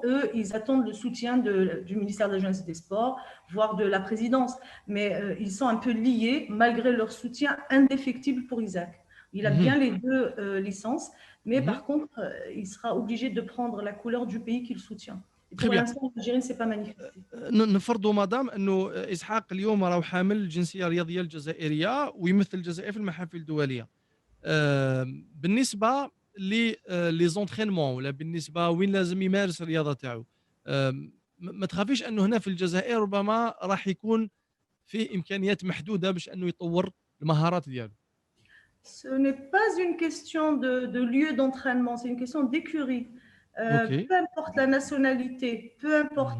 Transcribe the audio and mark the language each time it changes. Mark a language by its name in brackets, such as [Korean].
[French] Eux, ils attendent le soutien du ministère de la Jeunesse et des Sports, voire de la présidence. Mais ils sont un peu liés, malgré leur soutien indéfectible pour Isaac. Il a Mhm. bien les deux licences, mais Mhm. par contre, il sera obligé de prendre la couleur du pays qu'il soutient. Et Très pour bien. l'instant, l'Algérie ne s'est pas manifestée. [Arabic] نفرضوا مدام انه اسحاق اليوم راه حامل الجنسيه الرياضيه الجزائريه ويمثل الجزائر في المحافل الدوليه. بالنسبه [French] لي زونترينمون [Arabic] ولا بالنسبه وين لازم يمارس الرياضه تاعو، ما تخافيش انه هنا في الجزائر ربما راح يكون في امكانيات محدوده باش انه يطور المهارات ديالو. [French] Ce n'est pas une question de lieu d'entraînement, c'est une question d'écurie. اوكي. Peu importe la nationalité, peu importe